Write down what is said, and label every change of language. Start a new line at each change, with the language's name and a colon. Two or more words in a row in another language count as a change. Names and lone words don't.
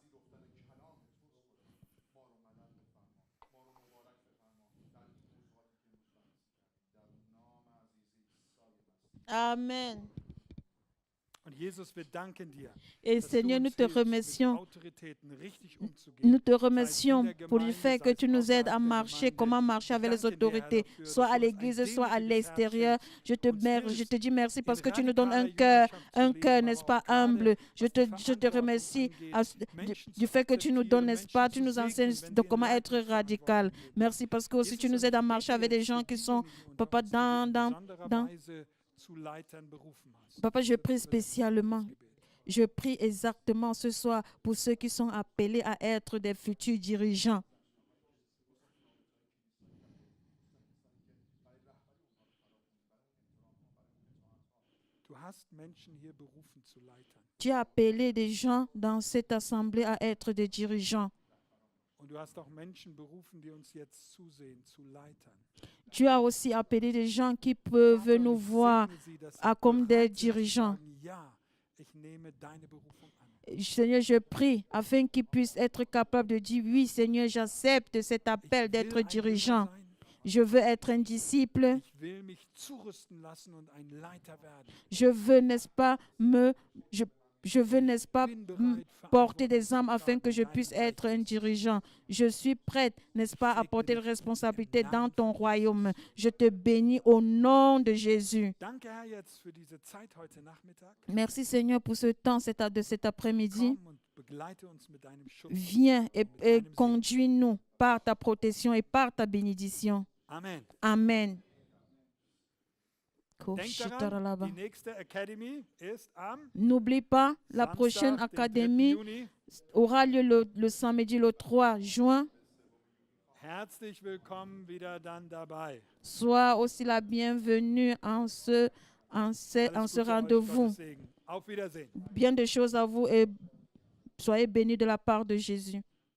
German: Amen. Und Jesus, wir danken dir,
French: Et
German: dass du
French: Seigneur, nous
German: uns
French: te
German: hilfst, mit
French: remercions.
German: Autoritäten richtig umzugehen.
French: Nous te remercions pour le fait que tu nous aides à marcher, comment marcher avec les autorités, soit à l'église, soit à l'extérieur. Je te dis merci parce que tu nous donnes un cœur, n'est-ce pas, humble. Je te remercie du fait que tu nous donnes, n'est-ce pas, tu nous enseignes de comment être radical. Merci parce que aussi tu nous aides à marcher avec des gens qui sont, papa, Papa, je prie spécialement. Je prie exactement ce soir pour ceux qui sont appelés à être des futurs dirigeants.
German: hast Menschen hier berufen zu Leitern.
French: Tu as appelé des gens dans cette assemblée à être des dirigeants.
German: Und du hast auch Menschen berufen, die uns jetzt zusehen, zu Leitern.
French: Tu as aussi appelé des gens qui peuvent
German: Vater,
French: nous
German: und ich
French: voir
German: segne sie, dass sie
French: comme des
German: bereit sind, zu
French: dirigeants.
German: sagen, ja, ich nehme deine Berufung an.
French: Seigneur, je prie afin qu'ils puissent être capables de dire oui, Seigneur, j'accepte cet appel
German: Ich
French: d'être
German: will ein
French: dirigeant.
German: Jünger sein.
French: Je veux être un disciple.
German: Ich will mich zurüsten lassen und ein Leiter werden.
French: Je veux, n'est-ce pas, je veux, n'est-ce pas,
German: Bin bereit,
French: porter des
German: Verantwortung
French: âmes
German: zu
French: afin que
German: tragen
French: je
German: in
French: puisse
German: deinem
French: être un
German: Reich.
French: dirigeant. Je suis prête, n'est-ce pas, à porter des responsabilités dans ton royaume. Je te bénis au nom de Jésus.
German: Danke, Herr, jetzt für diese Zeit heute Nachmittag.
French: Merci Seigneur pour ce temps de cet après-midi.
German: Komm und begleite uns mit deinem Schutz.
French: Viens et
German: mit deinem Segen.
French: conduis-nous par ta protection et par ta bénédiction. Amen. Amen.
German: Denk daran, die nächste Academy ist am
French: N'oublie pas, la prochaine
German: Samstag, den 3.
French: académie
German: Juni.
French: aura lieu le samedi le 3 juin.
German: Herzlich willkommen wieder dann dabei.
French: Sois aussi la bienvenue en ce
German: Alles Gute euch,
French: rendez-vous.
German: Gottes Segen. Auf Wiedersehen.
French: Bien de choses à vous et soyez bénis de la part de Jésus.